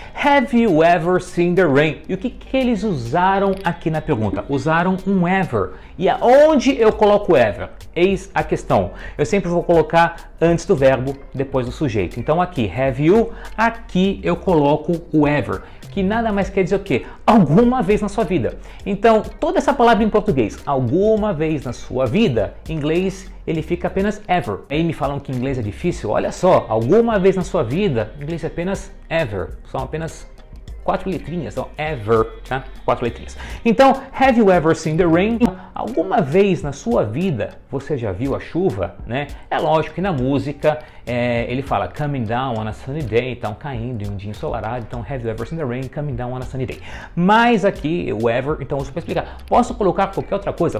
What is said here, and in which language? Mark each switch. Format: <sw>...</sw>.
<en>Have you ever seen the rain?</en> <pt>E o que eles usaram aqui na pergunta? Usaram um ever. E aonde eu coloco ever? Eis a questão. Eu sempre vou colocar antes do verbo, depois do sujeito. Então aqui, have you, aqui eu coloco o ever, que nada mais quer dizer o quê? Alguma vez na sua vida. Então, toda essa palavra em português, alguma vez na sua vida, em inglês ele fica apenas ever. Aí me falam que inglês é difícil, olha só, alguma vez na sua vida, em inglês é apenas ever, são apenas 4 letrinhas, então ever, tá? 4 letrinhas.</pt> <en>Então, have you ever seen the rain?</en> <pt>Alguma vez na sua vida você já viu a chuva, né? É lógico que na música ele fala coming down on a sunny day, então caindo em um dia ensolarado, então have you ever seen the rain coming down on a sunny day. Mas aqui o ever, então uso para explicar. Posso colocar qualquer outra coisa.</pt>